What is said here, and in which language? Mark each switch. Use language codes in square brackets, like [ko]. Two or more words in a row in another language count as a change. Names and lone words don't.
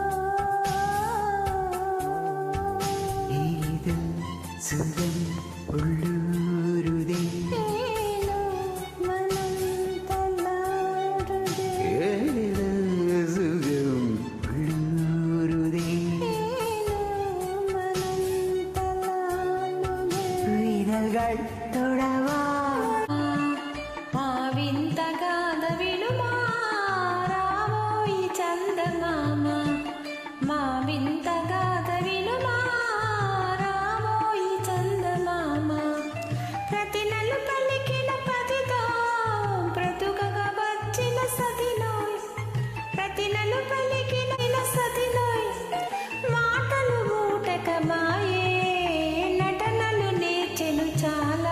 [ta] இது சுகம் உள்ளூருதே மனம் தளருதே சுகம் உள்ளூருதே மனம் தளருதே விரல்கள் தொடவா [te] మా వింత గాథ వినుమా రావోయి చందమామ మా వింత గాథ వినుమా రావోయి చందమామ ప్రతి నెల పలికిన పదితో బ్రతుకగా వచ్చిన సతిలోయ్ ప్రతి నెల పలికిన సతిలోయ్ మాటలు ఊటక మాయే నటనలు నేర్చెను చాలా